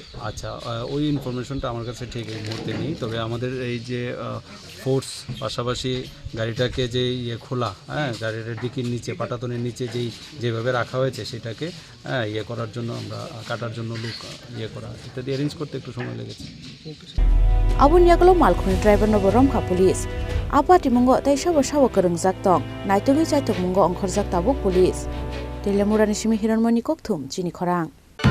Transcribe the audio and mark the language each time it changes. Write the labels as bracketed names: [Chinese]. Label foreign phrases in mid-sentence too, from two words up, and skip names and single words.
[Bangla] আচ্ছা ওই ইনফরমেশনটা আমার কাছে ঠিক এই মুহূর্তে নেই তবে আমাদের এই যে ফোর্স পাশাপাশি গাড়িটাকে যে খোলা গাড়ির ডিকির নিচে পাটাতনের নিচে যেভাবে রাখা হয়েছে সেটাকে করার জন্য আমরা কাটার জন্য লোক করা ইত্যাদি অ্যারেঞ্জ করতে একটু সময় লেগেছে। [Kok Borok] Abun yagulo Malkhungni driver no boromkha police apati mungo taisa sawo korungjak tong naitugui chaitok mungo ongkhorjak tabuk police Telemurani simi hiranmoni kokthum Chini Khorang